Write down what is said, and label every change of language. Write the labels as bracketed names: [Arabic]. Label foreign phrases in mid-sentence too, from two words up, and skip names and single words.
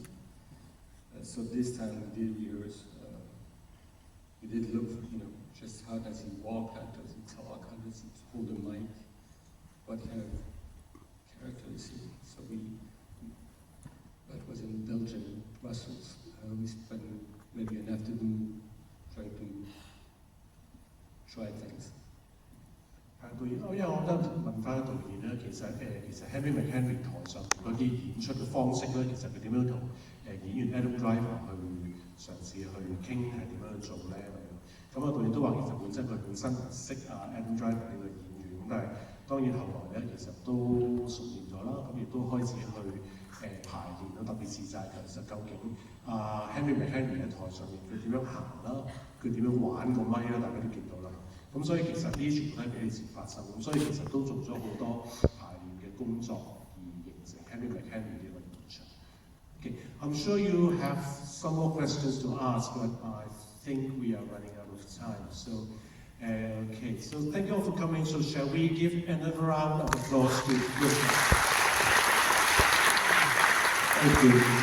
[English] So this time we did rehearse. We did look, just how does he walk, how does he talk, how does he hold the mic, what kind of character is he? So that was in Belgium, Brussels. We spent maybe an afternoon trying to try things. [Cantonese] 因為我覺得問翻導演咧，其實 Henry McHenry 台上嗰啲演出嘅方式咧，其實佢點樣同演員 Adam Driver 去嘗試去傾係點樣去做咧咁樣。咁導演都話其實佢本身唔識Adam Driver 呢個演員，咁但係當然後來咧其實都熟練咗啦，咁亦都開始去排練啦，特別是就係其實究竟Henry McHenry 喺台上面佢點樣行啦，佢點樣玩個咪啦，大家都見到啦。咁所以其實呢啲全部都係比以前發生，咁所以其實都做咗好多排練嘅工作，而形成 Henry McHenry 呢個形象。 [English] Okay, I'm sure you have some more questions to ask, but I think we are running out of time. So, okay, so thank you all for coming. So shall we give another round of applause to Leos? Thank you.